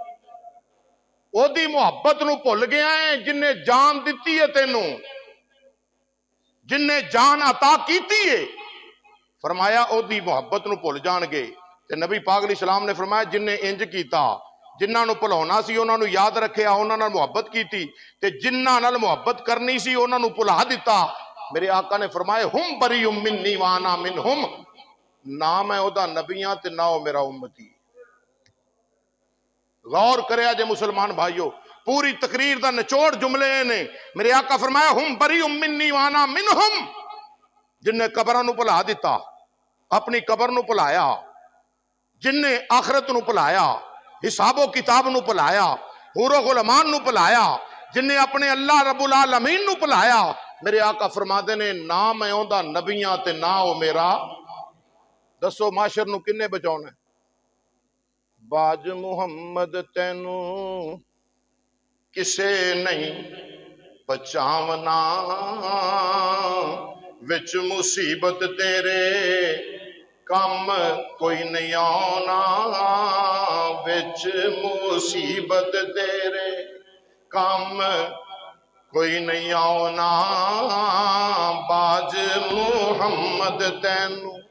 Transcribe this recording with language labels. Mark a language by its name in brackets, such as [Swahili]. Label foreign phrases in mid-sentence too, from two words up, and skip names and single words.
[Punjabi] اودی محبت نو بھل گیا ہے جنہیں جان دی ہے تینوں، جنہیں جان عطا کی ہے. فرمایا اودی محبت نو بھل جانگے. تے نبی پاک علیہ السلام نے فرمایا جنہیں انج کیتا، جنہاں نو بھلاونا سی انہاں نو یاد رکھیا، انہاں نال محبت کیتی، تے جنہاں نال محبت کرنی سی انہاں نو بھلا دتا. میرے آقا نے فرمایا [Arabic] هم بريء مني و أنا منهم. [Punjabi] نا میں اودا نبی ہاں تے نا او میرا امتی. غور کریا جے مسلمان بھائیو، پوری تقریر دا نچوڑ جملے نے. میرے آقا فرمایا [Arabic] هم بريء مني و أنا منهم. [Punjabi] جنہیں قبراں نو بھلا دتا، اپنی قبر نو بھلایا، جنہیں آخرت نو بھلایا، حسابو کتاب نو بھلایا، حورو غلمان نو بھلایا، جنہیں اپنے اللہ رب العالمین نو بھلایا، میرے آقا فرماتے نے نا میں اوندا نبیاں تے نا او میرا. دسو محشر نو کنے بچاونا? باج محمد تینوں کسے نہیں بچاونا، وچ مصیبت تیرے کم کوئی نہیں آنا، وچ مصیبت تیرے کم کوئی نہیں آنا، باج محمد تینوں.